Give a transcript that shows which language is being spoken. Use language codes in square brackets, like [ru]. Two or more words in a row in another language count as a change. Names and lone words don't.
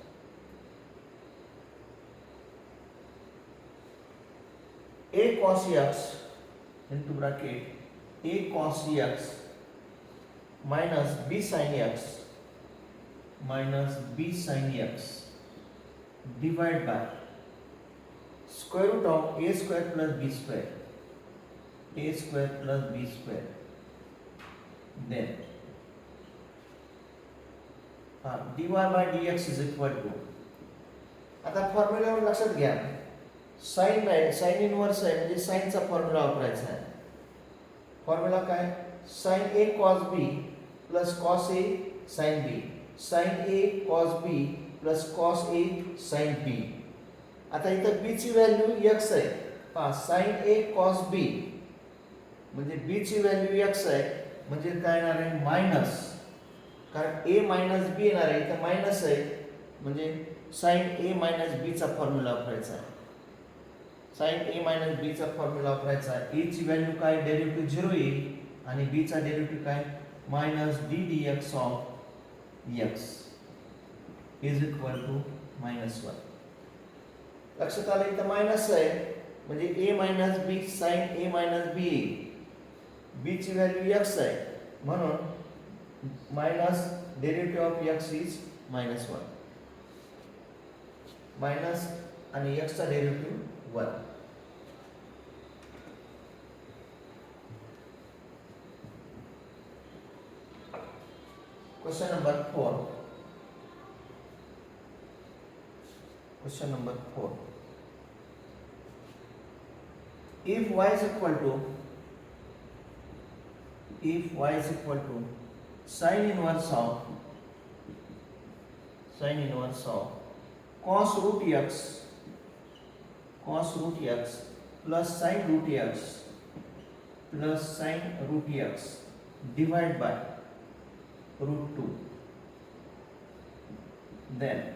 [en] a cos x into bracket a cos x minus b sin x divided by square root of a square plus b square, then dy by dx is equal to, [mr] आता फॉर्म्युलावर लक्षात घ्या साइन आहे, [en] sine inverse [mr] आहे म्हणजे साइनचा फॉर्म्युला वापरायचा आहे. फॉर्म्युला काय [en] sin a cos b plus cos a sin b, sin a cos b plus cos a sin b. [mr] आता इथं b ची व्हॅल्यू x आहे पहा, [en] sin a cos b [mr] म्हणजे b ची व्हॅल्यू x आहे म्हणजे काय येणार आहे मायनस, कारण [en] a minus b [mr] येणार आहे, इथं मायनस आहे म्हणजे [en] sin a minus b [mr] चा फॉर्म्युला वापरायचा आहे. [en] sin a minus b [mr] चा फॉर्म्युला वापरायचा आहे. a ची व्हॅल्यू काय डेरिव्हेटिव्ह 0 येईल आणि b चा डेरिव्हेटिव्ह काय [en] minus d dx of x is equal to -1. [mr] लक्षात आलं इथं मायनस आहे म्हणजे [en] a minus b sin a minus b, [mr] b ची व्हॅल्यू x आहे म्हणून [en] minus derivative of x is -1, minus [mr] आणि x चा डेरिव्हेटिव्ह 1. [en] Question number 4. Question number 4. If y is equal to sin inverse of cos root x plus sin root x divided by root 2, then